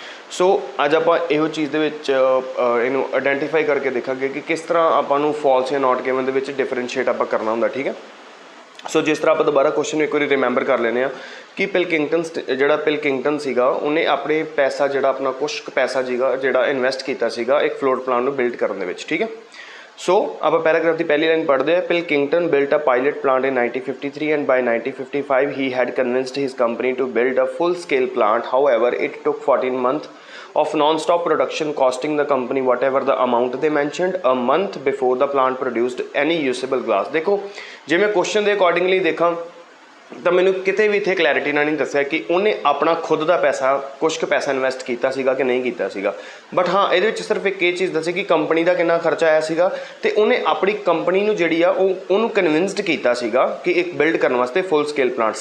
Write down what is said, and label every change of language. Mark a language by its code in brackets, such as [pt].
[pa] ਸੋ ਅੱਜ ਆਪਾਂ ਇਹੋ ਚੀਜ਼ ਦੇ ਵਿੱਚ ਇਹਨੂੰ ਆਇਡੈਂਟੀਫਾਈ ਕਰਕੇ ਦੇਖਾਂਗੇ ਕਿ ਕਿਸ ਤਰ੍ਹਾਂ ਆਪਾਂ ਨੂੰ ਫਾਲਸ ਜਾਂ ਨਾਟ ਗਿਵਨ ਦੇ ਵਿੱਚ ਡਿਫਰੈਂਸ਼ੀਏਟ ਆਪਾਂ ਕਰਨਾ ਹੁੰਦਾ। ਠੀਕ ਹੈ, ਸੋ ਜਿਸ ਤਰ੍ਹਾਂ ਆਪਾਂ ਦੁਬਾਰਾ ਕੁਐਸਚਨ ਨੂੰ ਇੱਕ ਵਾਰੀ ਰਿਮੈਂਬਰ ਕਰ ਲੈਂਦੇ ਹਾਂ ਕਿ ਪਿਲਕਿੰਗਟਨ ਸੀਗਾ, ਉਹਨੇ ਆਪਣੇ ਪੈਸਾ ਜਿਹੜਾ ਆਪਣਾ ਕੁਛ ਪੈਸਾ ਸੀਗਾ ਜਿਹੜਾ ਇਨਵੈਸਟ ਕੀਤਾ ਸੀਗਾ ਇੱਕ ਫਲੋਟ ਪਲਾਂਟ ਨੂੰ ਬਿਲਡ ਕਰਨ ਦੇ ਵਿੱਚ। ਠੀਕ ਹੈ, ਸੋ ਆਪਾਂ ਪੈਰਾਗ੍ਰਾਫ ਦੀ ਪਹਿਲੀ ਲਾਈਨ ਪੜ੍ਹਦੇ ਹਾਂ। [en] Pilkington built a pilot plant in 1953 and by 1955 he had convinced his company to build a full-scale plant. However, it took 14 months of non-stop production, costing the company whatever the amount they mentioned a month before the plant produced any usable glass. [hi] देखो, जे मैं question के accordingly देखा [pa] ਤਾਂ ਮੈਨੂੰ ਕਿਤੇ ਵੀ ਇੱਥੇ clarity ਨਾਲ ਨਹੀਂ ਦੱਸਿਆ ਕਿ ਉਹਨੇ ਆਪਣਾ ਖੁਦ ਦਾ ਪੈਸਾ ਕੁਛ ਕੁ ਪੈਸਾ ਇਨਵੈਸਟ ਕੀਤਾ ਸੀਗਾ ਕਿ ਨਹੀਂ ਕੀਤਾ ਸੀਗਾ। ਬਟ ਹਾਂ, ਇਹਦੇ ਵਿੱਚ ਸਿਰਫ ਇੱਕ ਇਹ ਚੀਜ਼ ਦੱਸੀ ਕਿ ਕੰਪਨੀ ਦਾ ਕਿੰਨਾ ਖਰਚਾ ਆਇਆ ਸੀਗਾ ਤੇ ਉਹਨੇ ਆਪਣੀ ਕੰਪਨੀ ਨੂੰ ਜਿਹੜੀ ਆ ਉਹਨੂੰ ਕਨਵਿੰਸਡ ਕੀਤਾ ਸੀਗਾ ਕਿ ਇੱਕ ਬਿਲਡ ਕਰਨ ਵਾਸਤੇ ਫੁੱਲ ਸਕੇਲ ਪਲਾਂਟ।